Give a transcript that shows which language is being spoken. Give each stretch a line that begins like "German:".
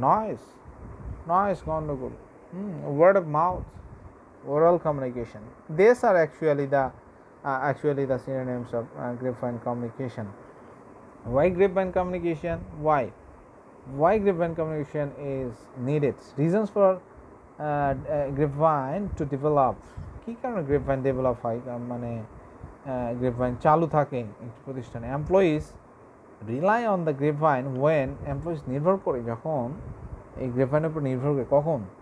English: Noise, গন্ডগোল, word of mouth, oral communication. These are actually the synonyms of grapevine communication. Why grapevine communication? Why grapevine communication is needed? Reasons for grapevine to develop.
Bangla: কি কারণে grapevine develop হয়, মানে grapevine চালু থাকে একটি প্রতিষ্ঠানে?
English: Employees rely on the grapevine when employees
Bangla: নির্ভর করে, যখন এই grapevine উপর নির্ভর করে, কখন?